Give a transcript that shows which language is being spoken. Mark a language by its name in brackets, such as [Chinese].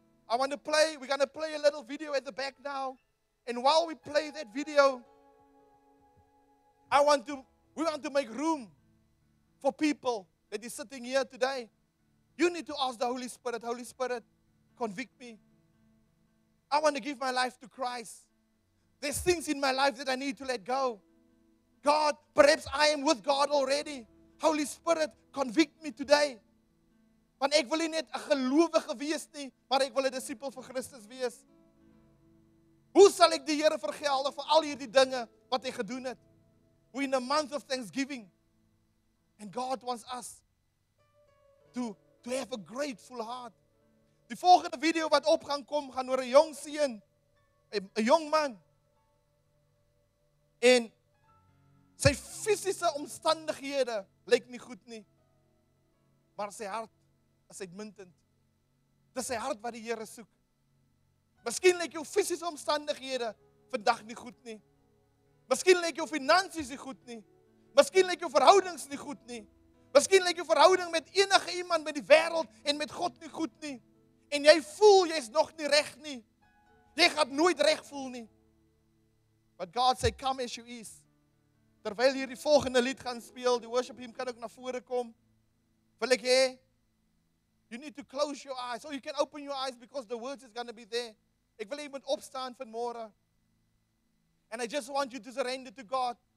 [English] We're going to play a little video at the back now. And while we play that video, we want to make room for people that is sitting here today. You need to ask the Holy Spirit, convict me. I want to give my life to Christ. There's things in my life that I need to let go. God, perhaps I am with God already. Holy Spirit, convict me today. [Afrikaans] Want ek wil nie net 'n gelowige wees nie, maar ek wil 'n disipel van Christus wees. Hoe sal ek die Here vergelde vir al hierdie dinge wat hy gedoen het? [English] We're in a month of Thanksgiving. And God wants us to have a grateful heart. [Afrikaans] Die volgende video wat op gaan kom, gaan oor 'n jong seun, 'n jong man. En sy fisiese omstandighede lyk nie goed nie. Maar sy hart is uitmuntend. Dis sy hart wat die Here soek. Miskien lyk jou fisiese omstandighede vandag nie goed nie. Miskien lyk jou finansies nie goed nie. Miskien lyk jou verhoudings nie goed nie. Miskien lyk jou verhouding met enige iemand met die wêreld en met God nie goed nie. En jy voel jy's nog nie reg nie. Jy gaan nooit reg voel nie. [English] But God say, come as you is. [Afrikaans] Terwyl hier die volgende lied gaan speel, die worship team kan ook na vore kom. Wil ek hê, [English] you need to close your eyes. Or you can open your eyes because the words is going to be there. [Afrikaans] Ek wil hê jy moet opstaan vanmôre. [English] And I just want you to surrender to God.